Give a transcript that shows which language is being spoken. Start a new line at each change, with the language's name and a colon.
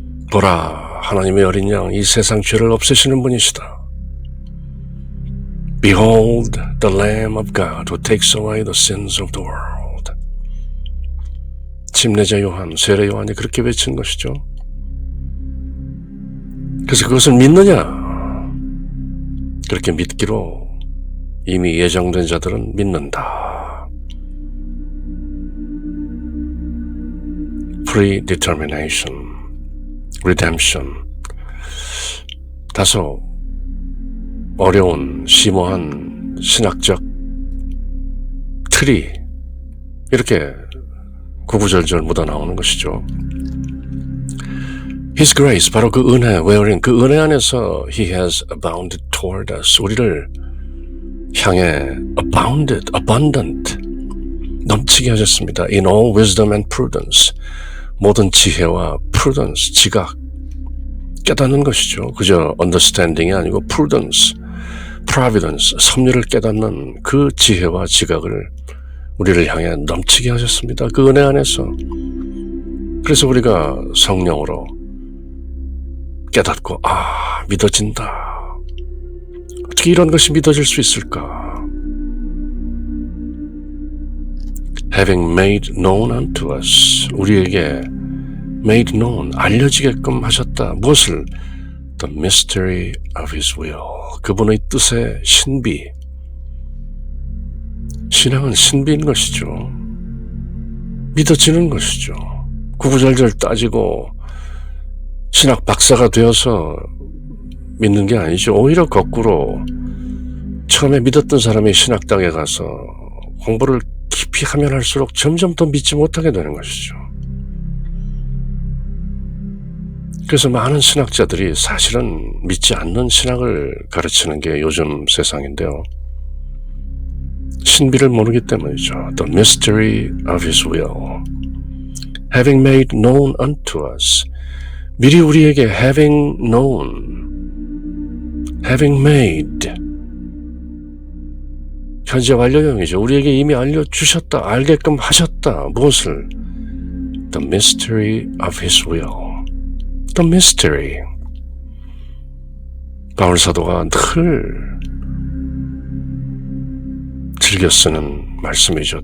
Korean: 보라, 하나님의 어린 양, 이 세상 죄를 없애시는 분이시다.
English: Behold the Lamb of God who takes away the sins of the world.
Korean: 침례자 요한, 세례 요한이 그렇게 외친 것이죠. 그래서 그것을 믿느냐? 그렇게 믿기로 이미 예정된 자들은 믿는다.
English: Predetermination, redemption.
Korean: 다소 어려운 심오한 신학적 틀이 이렇게 구구절절 묻어나오는 것이죠.
English: His grace,
Korean: 바로 그 은혜,
English: wherein
Korean: 그 은혜 안에서
English: He has abounded toward us.
Korean: 우리를 향해
English: abounded, abundant,
Korean: 넘치게 하셨습니다.
English: In all wisdom and prudence.
Korean: 모든 지혜와 prudence, 지각, 깨닫는 것이죠. 그저 understanding이 아니고 prudence, providence, 섭리를 깨닫는 그 지혜와 지각을 우리를 향해 넘치게 하셨습니다. 그 은혜 안에서. 그래서 우리가 성령으로 깨닫고 믿어진다. 어떻게 이런 것이 믿어질 수 있을까?
English: Having made known unto us,
Korean: 우리에게
English: made known,
Korean: 알려지게끔 하셨다. 무엇을?
English: The mystery of his will,
Korean: 그분의 뜻의 신비. 신앙은 신비인 것이죠. 믿어지는 것이죠. 구구절절 따지고 신학 박사가 되어서 믿는 게 아니죠. 오히려 거꾸로 처음에 믿었던 사람이 신학당에 가서 공부를 깊이 하면 할수록 점점 더 믿지 못하게 되는 것이죠. 그래서 많은 신학자들이 사실은 믿지 않는 신학을 가르치는 게 요즘 세상인데요. 신비를 모르기 때문이죠.
English: The mystery of his will. Having made known unto us.
Korean: 미리 우리에게
English: having known, having made.
Korean: 현재 완료형이죠. 우리에게 이미 알려주셨다, 알게끔 하셨다. 무엇을?
English: The mystery of his will. The mystery.
Korean: 바울 사도가 늘 즐겨 쓰는 말씀이죠.